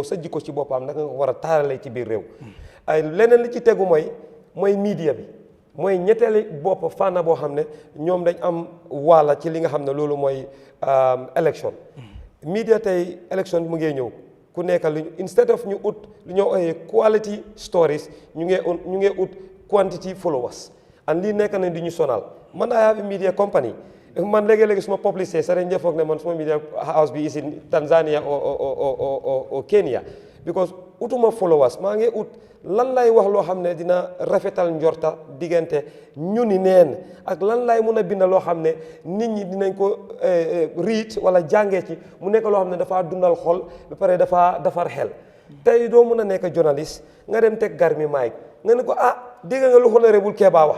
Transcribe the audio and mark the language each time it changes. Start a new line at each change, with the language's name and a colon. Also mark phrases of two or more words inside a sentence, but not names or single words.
Wolof: sa jikko ci boppam nag nga war a taaralee ci biir réew ay leneen li ci tegu mooy media bi mooy ñetteeli bopp fànn boo xam ne ñoom dañ am wàlla ci li nga xam ne loolu mooy élection media tey élection bi mu ngee ñëw ku nekk lu instead of ñu ut lu ñoo ooyee
English: quality stories
Wolof: ñu ngee ut
English: quantity followers
Wolof: and lii nekk nañ di ñu sonal man
English: I have a media company
Wolof: man léegi-léegi suma publicité sa dañ foog ne man suma
English: media house
Wolof: bi
English: is in Tanzania or Kenya because
Wolof: utuma followers maa ngi ut lan lay wax loo xam ne dina rafetal njorta diggante ñu ni neen ak lan lay mun a bind loo xam ne nit ñi dinañ ko read wala jàngee ci mu nekk loo xam ne dafa dundal xol ba pare dafa defar xel tey doo mun a nekk journaliste nga dem teg Garmi Mike nga ne ko dégg nga lu honorable Keba wax